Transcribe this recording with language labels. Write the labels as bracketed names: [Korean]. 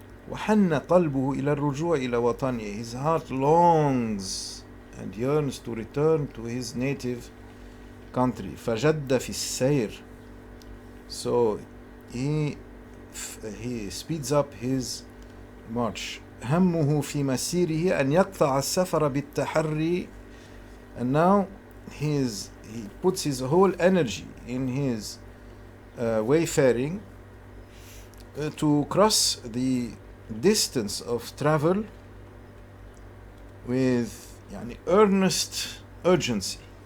[Arabic] وَحَنَّ قَلْبُهُ إِلَى الرُّجُوعِ إِلَى وَطَنِهِ. [English] His heart longs and yearns to return to his native country. [Arabic] فَجَدَّ فِي السَّيْرِ. [English] So he speeds up his march. [Arabic] همه في مسيره أن يقطع السفر بالتحري. [English] And now he puts his whole energy in his wayfaring to cross the distance of travel with earnest urgency.